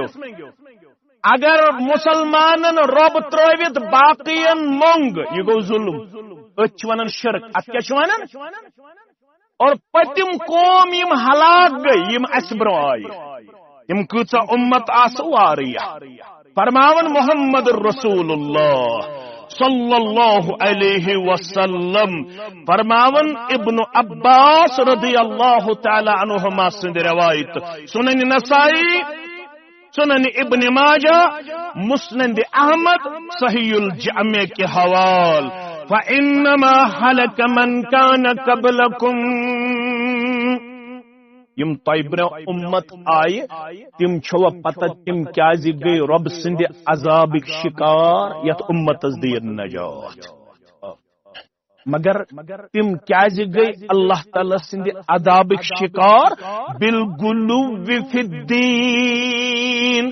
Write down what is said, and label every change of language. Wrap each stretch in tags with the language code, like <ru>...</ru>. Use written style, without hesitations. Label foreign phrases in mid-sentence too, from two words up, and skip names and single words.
<ks>اگر مسلمانن رب ترویت باقین مونگ یہ گو ظلم. اچ ونن شرک. ات کیا ونن اور پتم قوم یم ہلاک گئی یم اس برو آئی یم کۭژاہ امت آس واریہ. فرماون محمد رسول اللہ</ks> <ar>صلی اللہ علیہ وسلم</ar> <ks>فرماون ابن عباس</ks> <ar>رضی اللہ تعالی عنہما</ar> <ks>سند روایت سنن نسائی سنن ابن ماجہ مسند احمد صحیح الجامع کے حوال.</ks> <ar>فانما هلك من كان قبلكم.</ar> <ks>یم طیبر امت آئے تم چھو پتہ تم کیازِ گئی رب سند عذابک شکار یت امتس دیر نجات. مگر تم کیازِ گئی اللہ تعالی سند عذابک شکار</ks> <ar>بالغلو فی الدین.</ar>